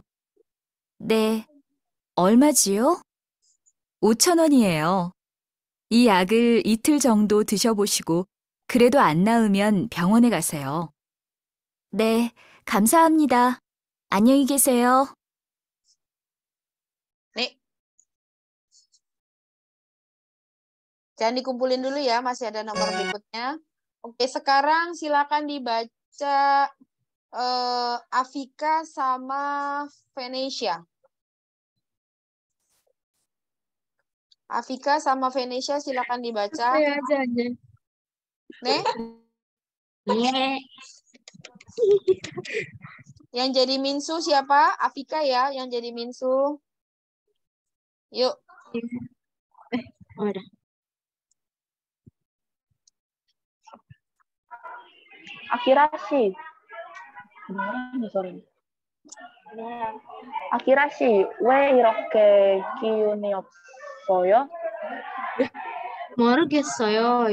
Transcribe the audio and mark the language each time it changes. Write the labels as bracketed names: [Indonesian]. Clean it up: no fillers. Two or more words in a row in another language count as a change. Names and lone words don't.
[Korean] 네, 얼마지요? 5,000원이에요. 이 약을 이틀 정도 드셔보시고 그래도 안 나으면 병원에 가세요. 네, 감사합니다. 안녕히 계세요. [Indonesian] Nih. Jangan dikumpulin dulu ya, masih ada nomor berikutnya. Oke, sekarang silakan dibaca Afika sama Venesia. Afika sama Venesia silakan dibaca. Saya aja. Nih. Yang jadi Minsu siapa? Afika ya, yang jadi Minsu. Yuk. Udah. [Korean] 아키라 씨. 아키라 씨, 왜 이렇게 기운이 없어요? 모르겠어요.